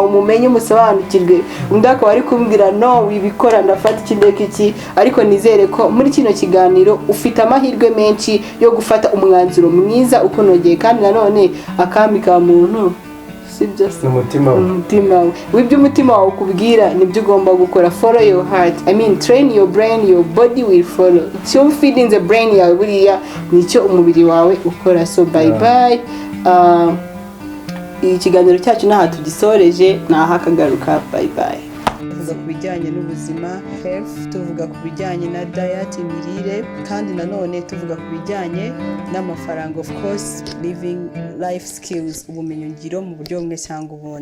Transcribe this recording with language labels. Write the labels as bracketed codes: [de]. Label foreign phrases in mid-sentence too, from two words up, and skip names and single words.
[rw] umumenye umusobanukirwe undi akaba ari kumbwira no wibikora ndafata ikindeka iki ariko nizere ko muri kino kiganiro ufite amahirwe menshi yo gufata umwanzuro mwiza ukunogeye kandi nanone akami ka muntu umutima wawe wibyo umutima wawe ukubwira nibyo ugomba gukora [en] follow your heart train your brain your body will follow [rw] icyo [en] feeding the brain [rw] yawe buriya nicyo umubiri wawe ukora [en] so bye bye [rw] ikiganiro cyacu naha tugisoreje naha akagaruka [en] bye bye [rw] tuvuga ku bijyanye n'ubuzima health tuvuga ku bijyanye na diet imirire kandi nanone tuvuga ku bijyanye n'amafaranga [en] of course living life skills [rw] ubumenyi ngiro mu buryo bumwe cyangwa ubundi